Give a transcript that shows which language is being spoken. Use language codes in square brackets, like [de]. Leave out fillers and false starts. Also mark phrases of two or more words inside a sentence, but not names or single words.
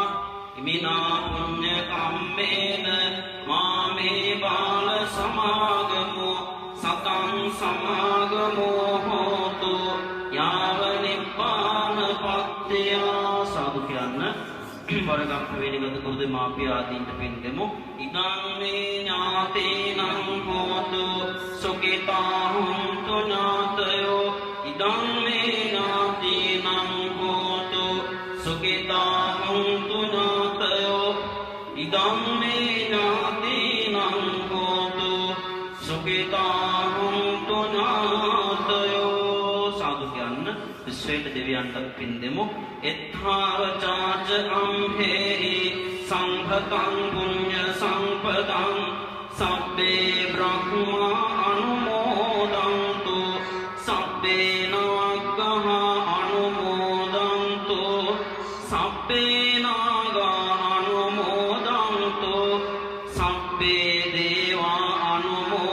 [pi] ඉමිනා පුඤ්ඤ කම්මේන මාමේ බාල සමාගමෝ සතං සමාගමෝ හෝතු යාව නිබ්බාන පත්ත්‍යා. [si] සාදු කියන්න. වරගම් වේනිගත කුරුද මාපිය ආදීන්ට පින් දෙමු. [pi] ඉදං මේ ඥාතේනං හෝතු සුඛිතා හුන්තු ඥාතයෝ. ඉදං මේ ඥාතේනං හෝතු සුඛිතා හුන්තු ඥාතයෝ. ඉදං මේ ඥාතේනං හෝතු සුඛිතා හුන්තු ඥාතයෝ. [si] සාදු කියන්න. විශ්වයට දෙවියන්ට පින් දෙමු. [pi] එත්ථාව චාච අම්හෙහි සම්භතං පුඤ්ඤ සම්පදං සබ්බේ බ්‍රහ්මා අනුමෝදන්තු සබ්බේ නවග්ගහා අනුමෝදන්තු සබ්බේ නාගා අනුමෝදන්තු සබ්බේ දේවා අනුමෝදන්තු